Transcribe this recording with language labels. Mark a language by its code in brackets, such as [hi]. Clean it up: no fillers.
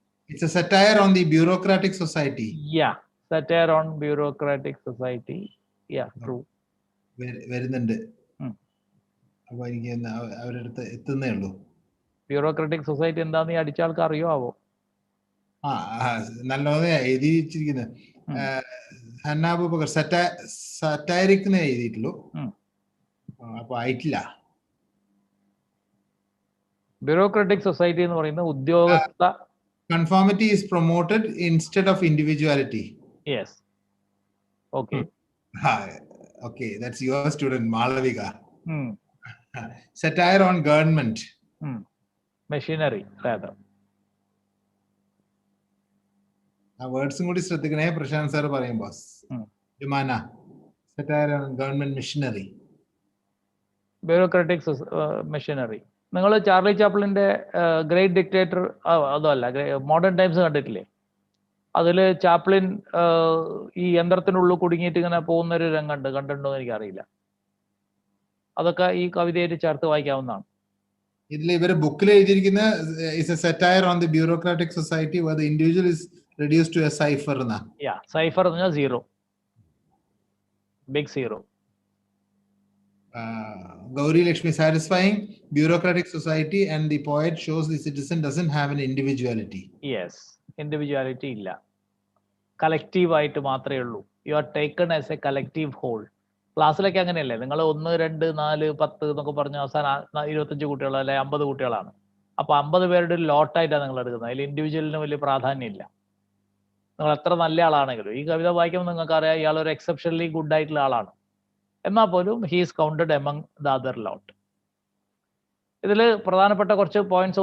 [en] It's a satire on the bureaucratic society. Yeah, satire on bureaucratic society. Yeah, true. [ml] വരുന്നുണ്ട്. അപ്പൊ എനിക്ക് അവരുടെ അടുത്ത് എത്തുന്നേ ഉള്ളൂ. ബ്യൂറോക്രാറ്റിക് സൊസൈറ്റി എന്താന്ന് ഈ അടിച്ച ആൾക്ക് അറിയാവോ? നല്ലോണം എഴുതിയിരിക്കുന്നത്. ഹന്നാബൂബക്കർ സറ്റാരിക് എഴുതിയിട്ടുള്ളൂ. അപ്പൊ ആയിട്ടില്ല. ബ്യൂറോക്രാറ്റിക് സൊസൈറ്റി എന്ന് പറയുന്നത് ഉദ്യോഗസ്ഥ. [en] Conformity is promoted instead of individuality. Yes. Okay. Okay, that's your student Malavika. Satire on government. Machinery rather. [ml] ആ വേർഡ്സും കൂടി ശ്രദ്ധിക്കണേ പ്രശാന്ത് സാർ പറയും boss. [en] ജുമാന, satire on government machinery. Bureaucratic machinery. [ml] നിങ്ങൾ ചാർലി ചാപ്ലിന്റെ ഗ്രേറ്റ് ഡിക്റ്റേറ്റർ അതല്ല modern times കണ്ടിട്ടില്ലേ? അതിൽ Chaplin ഈ യന്ത്രത്തിനുള്ളിൽ കുടുങ്ങിയിട്ട് ഇങ്ങനെ പോകുന്നൊരു രംഗമുണ്ട്. കണ്ടിട്ടുണ്ടോ എന്ന് എനിക്കറിയില്ല. അതൊക്കെ ഈ കവിതയായിട്ട് ചേർത്ത് വായിക്കാവുന്നതാണ്. ഇതിൽ ഇവര് ബുക്കിൽ എഴുതിയിരിക്കുന്ന [en] is a satire on the bureaucratic society where the individual is reduced to a cipher. Yeah, cipher [ml] എന്ന് പറഞ്ഞാൽ [en] zero. Big zero. Gauri Lakshmi, satisfying bureaucratic society and the poet shows the citizen doesn't have an individuality. Yes, individuality [ml] illa. Collective ആയിട്ട് മാത്രമേ ഉള്ളൂ. [en] You are taken as a collective whole. [ml] ക്ലാസ്സിലൊക്കെ അങ്ങനെയല്ലേ? നിങ്ങൾ 1, 2, 4, 10 എന്നൊക്കെ പറഞ്ഞ അവസാനം 25 കുട്ടികളോ അല്ലെ 50 കുട്ടികളാണ്. അപ്പൊ 50 പേരുടെ ഒരു ലോട്ടായിട്ടാണ് നിങ്ങൾ എടുക്കുന്നത്. അതിൽ ഇൻഡിവിജ്വലിന് വലിയ പ്രാധാന്യം ഇല്ല. നിങ്ങൾ എത്ര നല്ല ആളാണെങ്കിലും ഈ കവിത വായിക്കുമ്പോൾ നിങ്ങൾക്ക് അറിയാം ഇയാൾ ഒരു [en] exceptionally good [ml] ആയിട്ടുള്ള ആളാണ്. എന്നാൽ പോലും [en] He is counted among the other lot. [ml] ഇതിൽ പ്രധാനപ്പെട്ട കുറച്ച് പോയിന്റ്സ്.